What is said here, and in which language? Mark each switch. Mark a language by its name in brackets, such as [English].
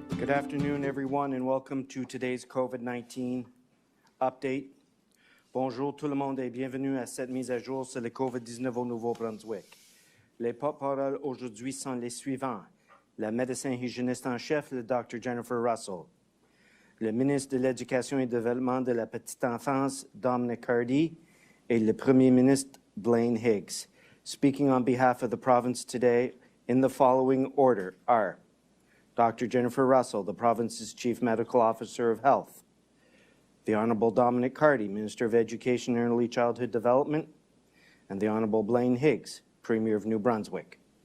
[English] Good afternoon, everyone, and welcome to today's COVID-19 update. [French] Bonjour tout le monde et bienvenue à cette mise à jour sur le COVID-19 au Nouveau-Brunswick. Les porte-paroles aujourd'hui sont les suivants. La médecin hygiéniste en chef, le Dr. Jennifer Russell. Le ministre de l'Éducation et du Développement de la Petite Enfance, Dominic Cardy, et le Premier ministre, Blaine Higgs. [English] Speaking on behalf of the province today in the following order are Dr. Jennifer Russell, the province's Chief Medical Officer of Health. The Honourable Dominic Cardy, Minister of Education and Early Childhood Development, and the Honourable Blaine Higgs, Premier of New Brunswick.